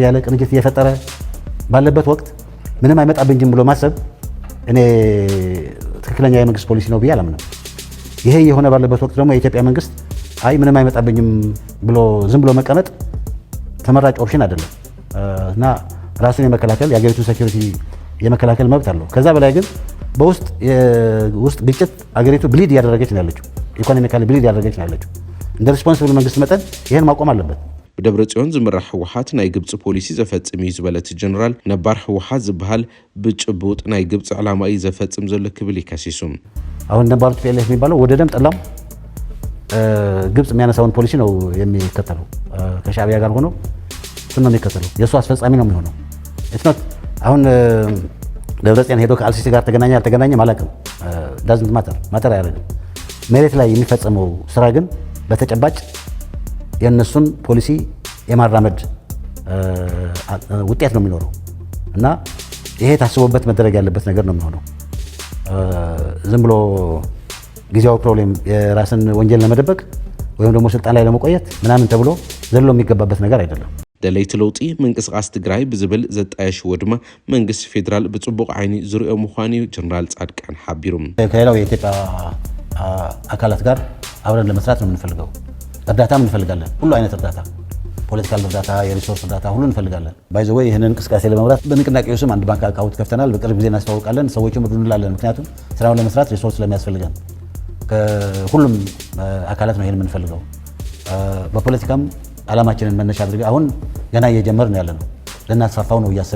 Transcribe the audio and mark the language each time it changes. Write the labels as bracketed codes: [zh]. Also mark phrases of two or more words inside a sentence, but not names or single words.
[am] እያለ ቅንጅት እየፈጠረ ባለበት ወቅት ምንም አይመጣብኝም ብሎ ማሰብ እኔ ትክክለኛ የመንግስት ፖሊሲ ነው ብዬ አላምንም። ይሄ የሆነ ባለበት ወቅት ደግሞ የኢትዮጵያ መንግስት አይ ምንም አይመጣብኝም ብሎ ዝም ብሎ መቀመጥ ተመራጭ ኦፕሽን አይደለም እና ራሱን የመከላከል የሀገሪቱን ሴኩሪቲ የመከላከል መብት አለው። ከዛ በላይ ግን በውስጥ ግጭት አገሪቱ ብሊድ እያደረገች ነው ያለችው፣ [en] economically bleed [am] እያደረገች ነው ያለችው። እንደ ሪስፖንሲብል መንግስት መጠን ይህን ማቆም አለበት። [ti] ብደብረ ጽዮን ዝምራሕ ህወሓት ናይ ግብፂ ፖሊሲ ዘፈጽም እዩ ዝበለት ጀነራል ነባር ህወሓት ዝበሃል ብጭቡጥ ናይ ግብፂ ዕላማ እዩ ዘፈጽም ዘሎ ክብል ይከሲሱ። [am] አሁን ነባሩ ቲፒኤልኤፍ የሚባለው ወደ ደም ጠላም ግብጽ የሚያነሳውን ፖሊሲ ነው የሚከተለው። ከሻዕቢያ ጋር ሆኖ እሱን ነው የሚከተለው። የእሱ አስፈጻሚ ነው የሚሆነው። ኢትኖት አሁን ደብረጽዮን ሄዶ ከአልሲሲ ጋር ተገናኘ አልተገናኘም አላውቅም። [en] doesn't matter [am] አያደርግም። መሬት ላይ የሚፈጸመው ስራ ግን በተጨባጭ የእነሱን ፖሊሲ የማራመድ ውጤት ነው የሚኖረው እና ይሄ ታስቦበት መደረግ ያለበት ነገር ነው የሚሆነው። ዝም ብሎ ጊዜያዊ ፕሮብሌም የራስን ወንጀል ለመደበቅ ወይም ደግሞ ስልጣን ላይ ለመቆየት ምናምን ተብሎ ዘሎ የሚገባበት ነገር አይደለም። [ti] ደለይቲ ለውጢ ምንቅስቃስ ትግራይ ብዝብል ዘጣየሽዎ ድማ መንግስቲ ፌደራል ብጽቡቅ ዓይኒ ዝርኦ ምዃኑ ጀነራል ጻድቃን ሓቢሩም። [am] ከሌላው የኢትዮጵያ አካላት ጋር አብረን ለመስራት ነው የምንፈልገው። እርዳታም እንፈልጋለን። ሁሉ አይነት እርዳታ፣ ፖለቲካል እርዳታ፣ የሪሶርስ እርዳታ ሁሉ እንፈልጋለን። [en] by the way [am] ይህንን እንቅስቃሴ ለመምራት በንቅናቄው ስም አንድ [en] bank account [am] ከፍተናል። በቅርብ ጊዜ እናስተዋውቃለን። ሰዎችም እርዱ እንላለን። ምክንያቱም ስራውን ለመስራት ሪሶርስ ስለሚያስፈልገን ከሁሉም አካላት ነው ይሄን የምንፈልገው። በፖለቲካም ዓላማችንን መነሻ አድርገን አሁን ገና እየጀመርን ያለ ነው። ልናስፋፋው ነው እያሰብን